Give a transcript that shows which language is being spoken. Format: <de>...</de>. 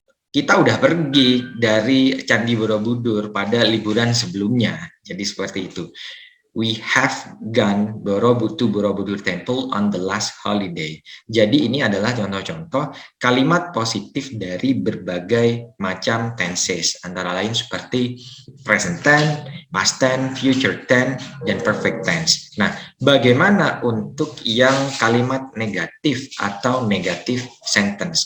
<id>Kita udah pergi dari Candi Borobudur pada liburan sebelumnya. Jadi seperti itu.</id> <en>We have gone to Borobudur Temple on the last holiday.</en> <id>Jadi ini adalah contoh-contoh kalimat positif dari berbagai macam tenses, antara lain seperti present tense, past tense, future tense, dan perfect tense. Nah, bagaimana untuk yang kalimat negatif atau negative sentence?</id>